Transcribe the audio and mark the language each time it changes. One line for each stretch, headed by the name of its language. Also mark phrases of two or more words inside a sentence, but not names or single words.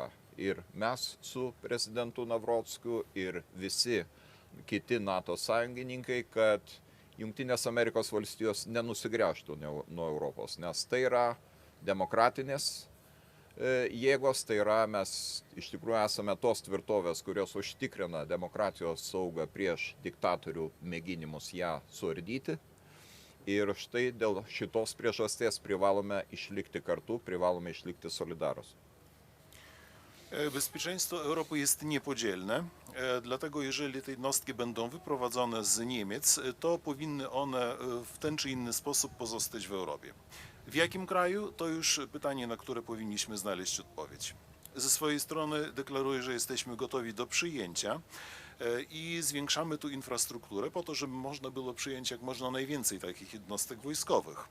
Lithuanian: Ir mes su prezidentu Navrockiu ir visi kiti NATO sąjungininkai, kad Jungtinės Amerikos valstijos nenusigręžtų nuo Europos, nes tai yra demokratinės jėgos, tai yra mes iš tikrųjų esame tos tvirtovės, kurios užtikrina demokratijos saugą prieš diktatorių mėginimus ją suardyti. Ir štai dėl šitos priežasties privalome išlikti kartu, privalome išlikti solidarus.
Polish: Bezpieczeństwo Europy jest niepodzielne, dlatego jeżeli te jednostki będą wyprowadzone z Niemiec, to powinny one w ten czy inny sposób pozostać w Europie. W jakim kraju? To już pytanie, na które powinniśmy znaleźć odpowiedź. Ze swojej strony deklaruję, że jesteśmy gotowi do przyjęcia i zwiększamy tu infrastrukturę po to, żeby można było przyjąć jak można najwięcej takich jednostek wojskowych.